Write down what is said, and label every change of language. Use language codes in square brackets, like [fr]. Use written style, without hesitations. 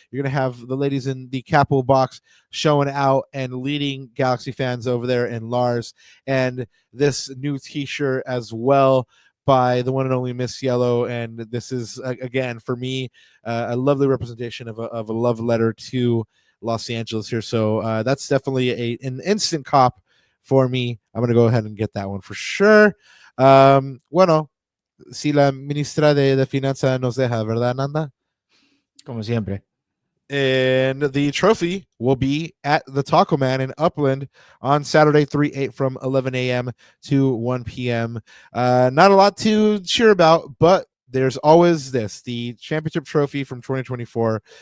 [en] You're gonna have the ladies in the Capo box showing out and leading Galaxy fans over there in Lars, and this new T-shirt as well by the one and only Miss Yellow. And this is, again, for me, a lovely representation of a love letter to Los Angeles here. So that's definitely an instant cop for me. I'm going to go ahead and get that one for sure. [es] Bueno, si la ministra de Finanzas nos deja, ¿verdad, Nanda? Como siempre. [en] And the trophy will be at the Taco Man in Upland on Saturday, 3/8 from 11 a.m. to 1 p.m. Not a lot to cheer about, but there's always this, the championship trophy from 2024.